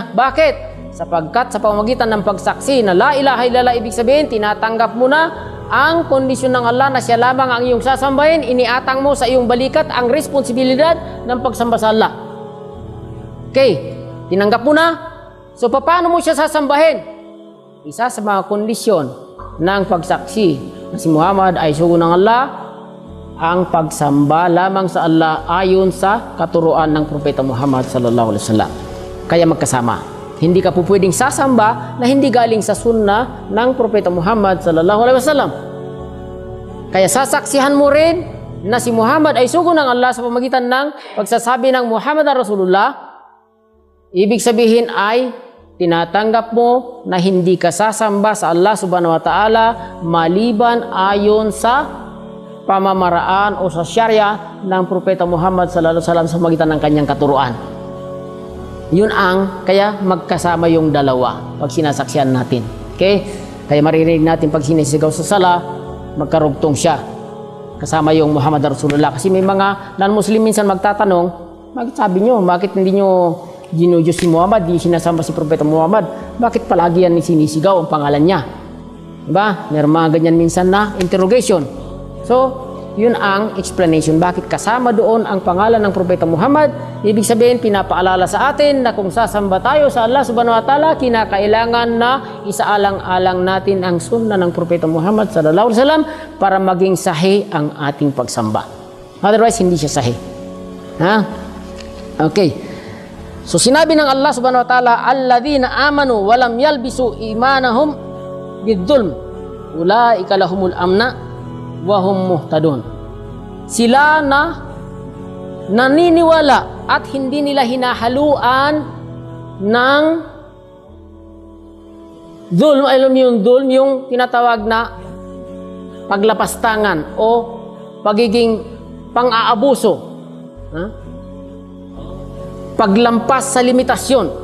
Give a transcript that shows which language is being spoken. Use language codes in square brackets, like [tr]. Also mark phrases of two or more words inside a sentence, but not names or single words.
[tl] Bakit? Sapagkat sa pamamagitan ng pagsaksi na [ar] لا إله إلا الله, [tl] ibig sabihin, tinatanggap mo na ang kondisyon ng Allah na siya lamang ang iyong sasambahin, iniatang mo sa iyong balikat ang responsibilidad ng pagsamba sa Allah. Okay, tinanggap mo na. So, paano mo siya sasambahin? Isa sa mga kondisyon ng pagsaksi na si Muhammad ay sugo ng Allah, ang pagsamba lamang sa Allah ayon sa katuruan ng Propeta Muhammad [ar] صلى الله عليه وسلم. [tl] Kaya magkasama. Hindi ka po pwedeng sasamba na hindi galing sa sunnah ng Propeta Muhammad [ar] صلى الله عليه وسلم. [tl] Kaya sasaksihan mo rin na si Muhammad ay sugo ng Allah sa pamamagitan ng pagsasabi ng [ar] محمد رسول الله. [tl] Ibig sabihin ay tinatanggap mo na hindi ka sasamba sa Allah [ar] سبحانه وتعالى [tl] maliban ayon sa pamamaraan o sa syariah ng Propeta Muhammad [ar] صلى الله عليه وسلم [tl] sa pamamagitan ng kanyang katuruan. Yun ang kaya magkasama yung dalawa pag sinasaksihan natin. Okay? Kaya maririnig natin pag sinisigaw sa sala, magkarugtong siya kasama yung [ar] محمد رسول الله. [tl] Kasi may mga non-Muslim minsan magtatanong, bakit sabi nyo, bakit hindi nyo ginudiyos si Muhammad, di sinasamba si Propeta Muhammad, bakit palagi yan sinisigaw ang pangalan niya? Diba? Meron mga ganyan minsan na interrogation. So, Yun ang explanation. Bakit kasama doon ang pangalan ng Propeta Muhammad? Ibig sabihin, pinapaalala sa atin na kung sasamba tayo sa Allah [ar] سبحانه وتعالى, [tl] kinakailangan na isaalang-alang natin ang sunna ng Propeta Muhammad [ar] صلى الله عليه وسلم [tl] para maging sahih ang ating pagsamba. Otherwise, hindi siya sahih. Ha? Okay. So, sinabi ng Allah [ar] سبحانه وتعالى الذين آمنوا ولم يلبسوا إيمانهم بظلم أولئك لهم الأمن وهم مهتدون. [tl] Sila na naniniwala at hindi nila hinahaluan ng dhulm. Alam mo yung dhulm, yung tinatawag na paglapastangan o pagiging pang-aabuso, paglampas sa limitasyon.